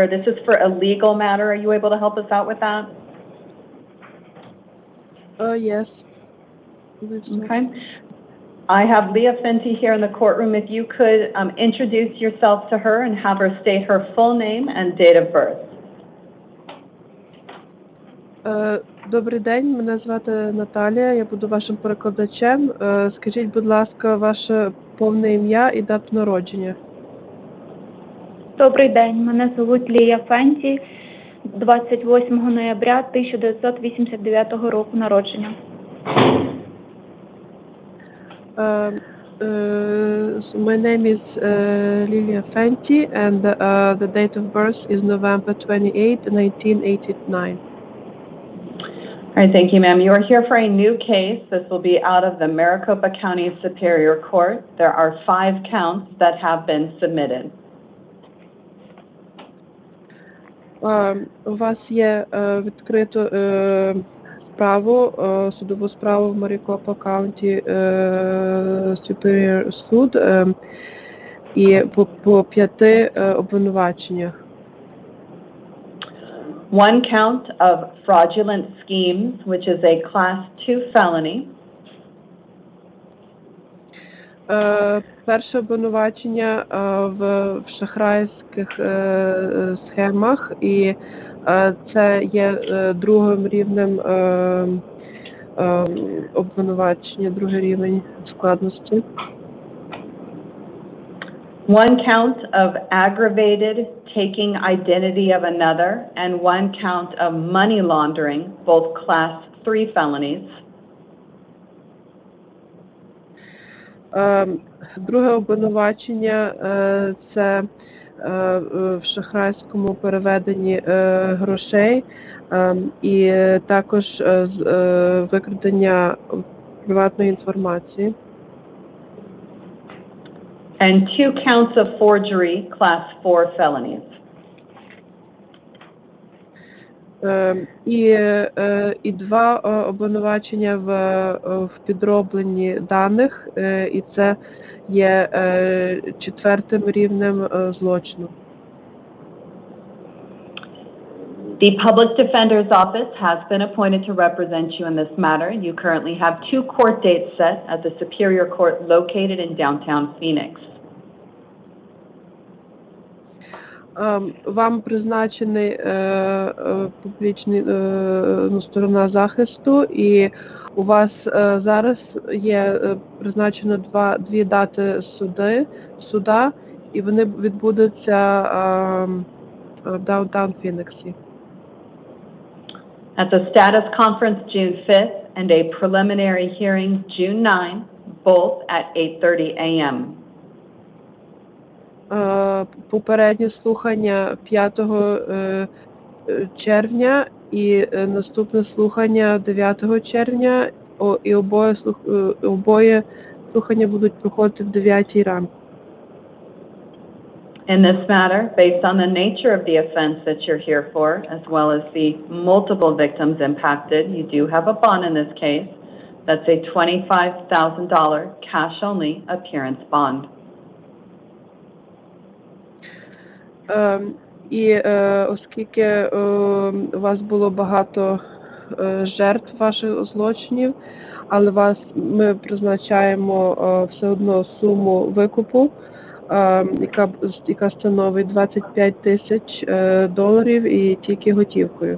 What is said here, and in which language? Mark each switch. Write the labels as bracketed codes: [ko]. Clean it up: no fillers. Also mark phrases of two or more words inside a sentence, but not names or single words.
[en] This is for a legal matter. Are you able to help us out with that? Yes. Okay. I have Leah Fenty here in the courtroom. If you could introduce yourself to her and have her state her full name and date of birth. [uk] Добрий день, мене звати Наталія, я буду вашим перекладачем. Скажіть, будь ласка, ваше повне ім'я і дату народження. Добрий день, мене звуть Лія Фенті, 28 ноября 1989 року народження. [en] So my name is Lilia Fenty, and the date of birth is November 28, 1989. All right, thank you, ma'am. You are here for a new case. This will be out of the Maricopa County Superior Court. There are 5 counts that have been submitted. [uk] У вас є відкрито справу, судову справу в Maricopa County Superior суд і по 5 обвинуваченнях. [en] 1 count of fraudulent schemes, which is a Class 2 felony. [uk] Перше обвинувачення в шахрайських схемах, і це є другим рівнем обвинувачення, другий рівень складності. [en] 1 count of aggravated taking identity of another, and 1 count of money laundering, both Class 3 felonies. [uk] Друге обвинувачення – це в шахрайському переведенні грошей і також викрадення приватної інформації. [en] And 2 counts of forgery, Class 4 felonies. [uk] І 2 обвинувачення в підробленні даних, і це є 4-м рівнем злочину. [en] The Public Defender's Office has been appointed to represent you in this matter. You currently have 2 court dates set at the Superior Court located in downtown Phoenix. [uk] Вам призначений публічний сторона захисту, і у вас зараз є призначено 2 дати суда, і вони відбудуться в даунтаун Фініксі. [en] At the status conference June 5th and a preliminary hearing June 9, both at 8:30 a.m. [uk] Попереднє слухання 5 червня і наступне слухання 9 червня, і обоє слухання будуть проходити в 9 ранку. [en] In this matter, based on the nature of the offense that you're here for, as well as the multiple victims impacted, you do have a bond in this case. That's a $25,000 cash-only appearance bond. [uk] І оскільки у вас було багато жертв ваших злочинів, але ми призначаємо все одно суму викупу, яка становить $25,000 і тільки готівкою.